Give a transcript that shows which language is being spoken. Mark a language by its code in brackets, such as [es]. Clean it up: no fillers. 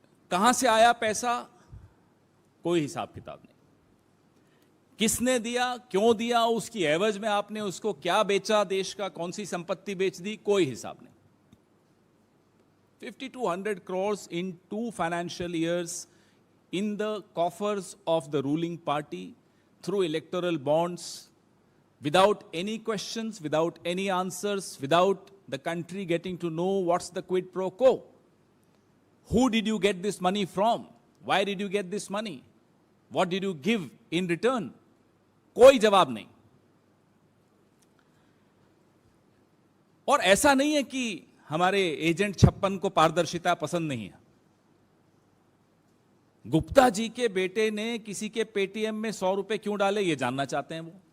[hi] कहां से आया पैसा? कोई हिसाब किताब नहीं। किसने दिया, क्यों दिया, उसकी एवज में आपने उसको क्या बेचा, देश का कौन सी संपत्ति बेच दी, कोई हिसाब नहीं। [en] 5200 crores in 2 financial years in the coffers of the ruling party through electoral bonds, without any questions, without any answers, without the country getting to know what's the quid pro quo. Who did you get this money from? Why did you get this money? What did you give in return? [hi] कोई जवाब नहीं। और ऐसा नहीं है कि हमारे agent 56 को पारदर्शिता पसंद नहीं है। गुप्ता जी के बेटे ने किसी के पेटीएम में 100 रुपए क्यों डाले, ये जानना चाहते हैं वो।